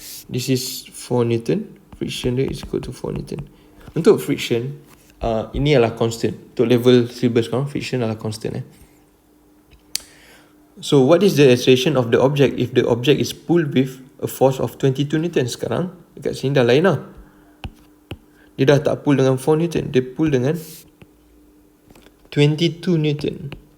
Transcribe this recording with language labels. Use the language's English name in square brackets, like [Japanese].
[English] This is 4 Newton, friction dia is equal to 4 Newton. [Malay] Untuk friction ini adalah constant. Untuk level syllabus korang, friction adalah constant [English] So what is the acceleration of the object if the object is pulled with a force of 22 Newton? [Malay] Sekarang dekat sini dah lain lah. Dia dah tak pull dengan 4 Newton, dia pull dengan 22 Newton.